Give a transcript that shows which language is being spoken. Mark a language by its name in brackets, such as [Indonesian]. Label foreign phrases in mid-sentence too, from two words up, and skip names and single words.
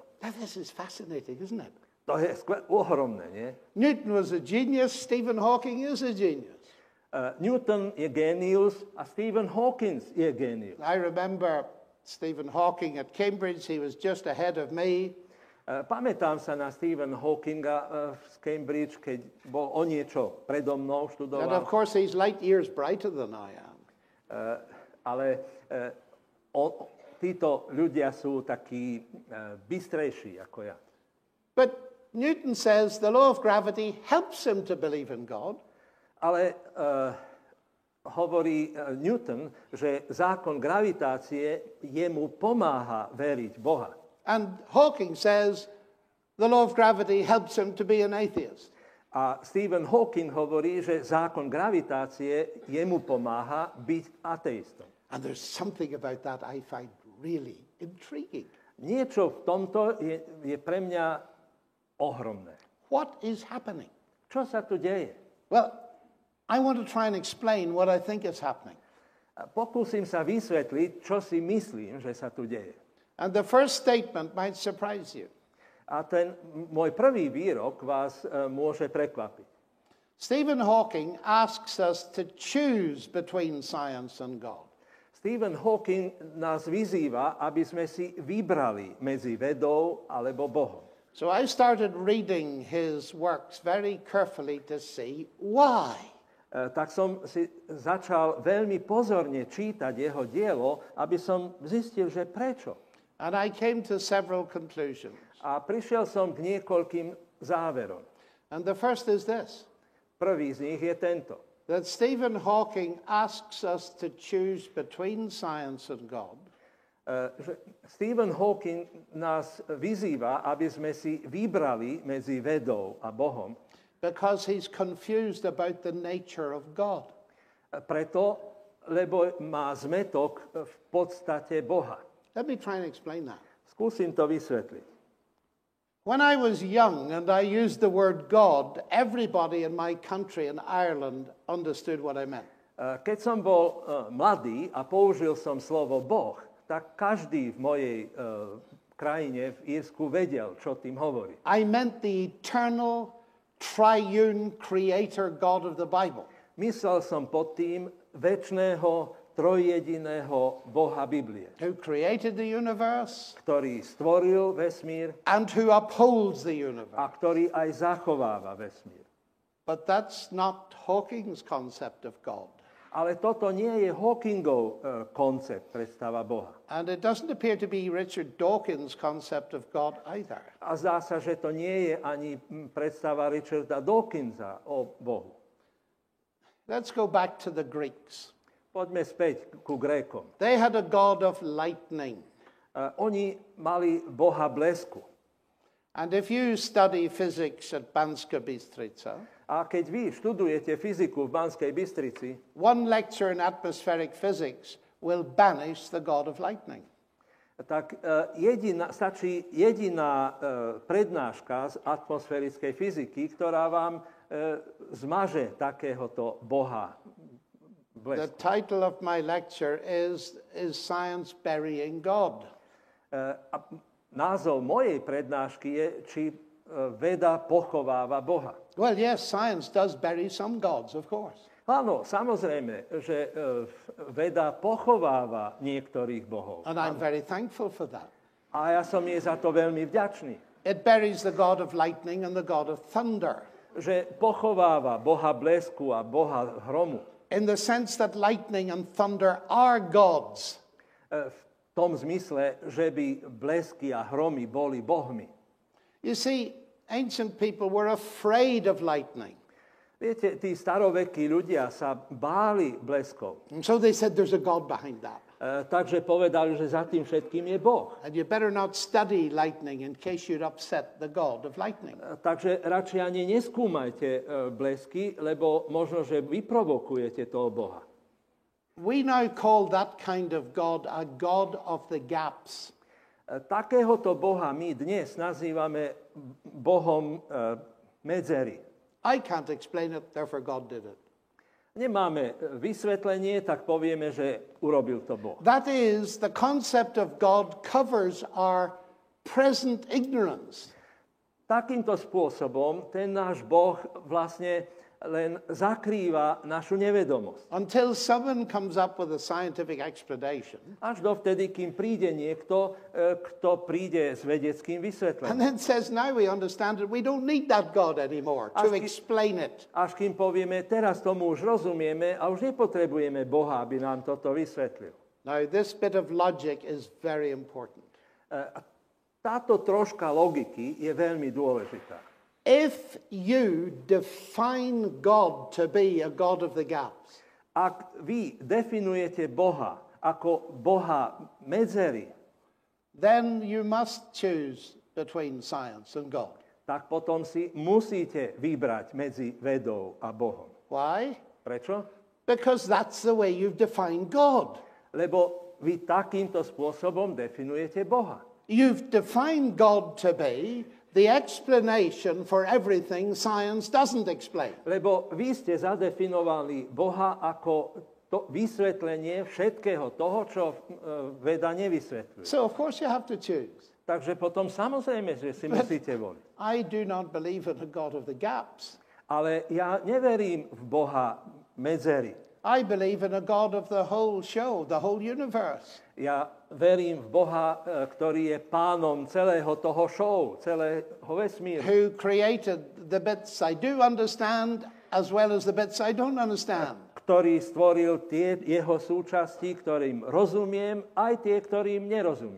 [English] Now this is fascinating, isn't it? [Slovak] To je ohromné, nie? [English] Newton was a genius, Stephen Hawking is a genius. [Slovak] Newton je génius a Stephen Hawking je génius. [English] I remember Stephen Hawking at Cambridge. He was just ahead of me. [Slovak] Pamätám sa na Stephen Hawkinga z Cambridge, keď bol o niečo predo mnou, študoval. [English] And of course, he's light years brighter than I am. [Slovak] Ale títo ľudia sú takí bystrejší ako ja. [English] But Newton says the law of gravity helps him to believe in God. [Slovak] Ale hovorí Newton, že zákon gravitácie jemu pomáha veriť Boha. [English] And Hawking says the law of gravity helps him to be an atheist. [Slovak] A Stephen Hawking hovorí, že zákon gravitácie jemu pomáha byť ateistom. [English] And there's something about that I find really intriguing. [Slovak] Niečo v tomto je pre mňa ohromné. [English] What is happening? [Slovak] Čo sa tu deje? [English] Well, I want to try and explain what I think is happening. [Slovak] Pokúsim sa vysvetliť, čo si myslím, že sa tu deje. [English] And the first statement might surprise you. [Slovak] A ten môj prvý výrok vás môže prekvapiť. [English] Stephen Hawking asks us to choose between science and God. [Slovak] Stephen Hawking nás vyzýva, aby sme si vybrali medzi vedou alebo Bohom. [English] So I started reading his works very carefully to see why. [Slovak] Tak som si začal veľmi pozorne čítať jeho dielo, aby som zistil, že prečo. [English] And I came to several conclusions. [Slovak] A prišiel som k niekoľkým záverom. [English] And the first is this. [Slovak] Prvý z nich je tento. [English] That Stephen Hawking asks us to choose between science and God. [Slovak] Stephen Hawking nás vyzýva, aby sme si vybrali medzi vedou a Bohom. [English] Because he's confused about the nature of God. [Slovak] Preto, lebo má zmätok v podstate Boha. [English] Let me try and explain that. [Slovak] Skúsim to vysvetliť. [English] When I was young and I used the word God, everybody in my country in Ireland understood what I meant. [Slovak] Keď som bol mladý a použil som slovo Boh, tak každý v mojej krajine v Írsku vedel, čo tým hovorí. [English] I meant the eternal, triune creator God of the Bible. [Slovak] Myslel som pod tým večného, trojjediného Boha Biblie, [English] Who created the universe [Slovak] ktorý stvoril vesmír [English] and who upholds the [Slovak] a [English] universe. [Slovak] ktorý aj zachováva vesmír. [English] But that's not Hawking's concept of God. [Slovak] Ale toto nie je Hawkingov koncept, predstava Boha. [English] And it doesn't appear to be Richard Dawkins' concept of God either. [Slovak] A zdá sa, že to nie je ani predstava Richarda Dawkinsa o Bohu. [English] Let's go back to the Greeks. [Slovak] Poďme späť ku Grékom. [English] They had a god of lightning. [Slovak] Oni mali Boha blesku. [English] And if you study physics at Banska Bystrica, [Slovak] A keď vy študujete fyziku v Banskej Bystrici, [English] one lecture in atmospheric physics will banish the god of lightning. [Slovak] tak stačí jediná prednáška z atmosférickej fyziky, ktorá vám zmaže takéhoto Boha [English] The [Slovak] blesku. [English] title of my lecture is Science Burying God? [Slovak] A názov mojej prednášky je, či veda pochováva Boha. [English] Well, yes, science does bury some gods, of course. [Slovak] Áno, samozrejme, že veda pochováva niektorých bohov. [English] And I'm very thankful for that. [Slovak] A ja som jej za to veľmi vďačný. [English] It buries the god of lightning and the god of thunder, [Slovak] Že pochováva Boha blesku a Boha hromu. [English] in the sense that lightning and thunder are gods. [Slovak] V tom zmysle, že by blesky a hromy boli bohmi. [English] You see, ancient people were afraid of lightning. [Slovak] Viete, tí starovekí ľudia sa báli bleskov. [English] And so they said there's a god behind that. [Slovak] Takže povedali, že za tým všetkým je Boh. [English] And you better not study lightning in case you'd upset the god of lightning. [Slovak] Takže radšej ani neskúmajte blesky, lebo možno, že vyprovokujete toho Boha. [English] We now call that kind of god a god of the gaps. [Slovak] Takéhoto Boha my dnes nazývame Bohom medzery. [English] I can't explain it, therefore God did it. [Slovak] Nemáme vysvetlenie, tak povieme, že urobil to Boh. [English] That is, the concept of God covers our present ignorance. [Slovak] Takýmto spôsobom ten náš Boh vlastne len zakrýva našu nevedomosť. [English] Until someone comes up with a scientific explanation. [Slovak] Až dovtedy, kým príde niekto, kto príde s vedeckým [English] And [Slovak] vysvetlením. [English] then says, now we understand it. We don't need that God anymore to explain it. [Slovak] Až kým povieme, teraz tomu už rozumieme a už nepotrebujeme Boha, aby nám toto vysvetlil. [English] Now, this bit of logic is very important. [Slovak] Táto troška logiky je veľmi dôležitá. [English] If you define God to be a God of the gaps, [Slovak] Ak vy definujete Boha ako Boha medzery, [English] then you must choose between science and God. [Slovak] tak potom si musíte vybrať medzi vedou a Bohom. [English] Why? [Slovak] Prečo? [English] Because that's the way you've defined God. [Slovak] Lebo vy takýmto spôsobom definujete Boha. [English] You've defined God to be the explanation for everything science doesn't explain. [Slovak] Lebo vy ste zadefinovali Boha ako to vysvetlenie všetkého toho, čo veda nevysvetľuje. [English] So, of course, you have to choose. [Slovak] Takže potom samozrejme, že si musíte voliť. [English] I do not believe in a God of the gaps. [Slovak] Ale ja neverím v Boha medzery. [English] I believe in a God of the whole show, the whole universe. [Slovak] Ja verím v Boha, ktorý je pánom celého toho show, celého vesmíru. [English] Who created the bits I do understand as well as the bits I don't understand. [Slovak] Ktorý stvoril tie jeho súčasti, ktorým rozumiem, aj tie, ktorým nerozumiem.